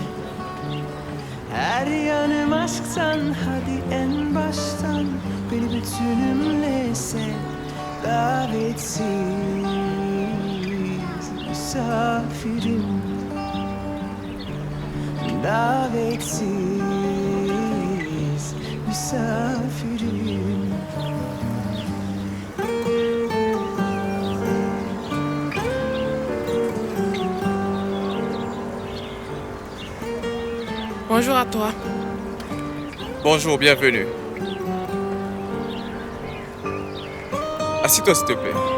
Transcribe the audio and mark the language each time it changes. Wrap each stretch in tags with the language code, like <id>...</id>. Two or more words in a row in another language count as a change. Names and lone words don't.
<tr>Her yanım aşktan, hadi en baştan beni bütünümle sev. Davetsiz misafirim, davetsiz misafirim.</tr> <fr>Bonjour à toi. Bonjour, bienvenue. Assis-toi s'il te plaît.</fr>